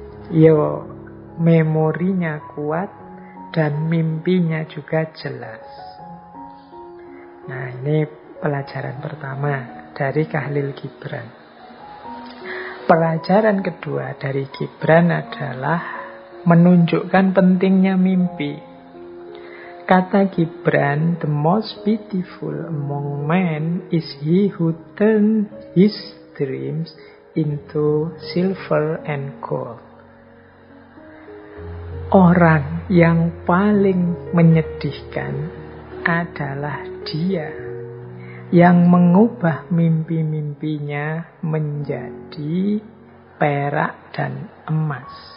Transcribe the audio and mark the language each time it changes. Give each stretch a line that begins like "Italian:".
Indonesian: Yo, memorinya kuat dan mimpinya juga jelas. Nah, ini pelajaran pertama dari Khalil Gibran. Pelajaran kedua dari Gibran adalah menunjukkan pentingnya mimpi. Kata
English: Gibran, the most beautiful among men is he who turns his dreams into silver and gold.
Indonesian: Orang yang paling menyedihkan adalah dia yang mengubah mimpi-mimpinya menjadi perak dan emas.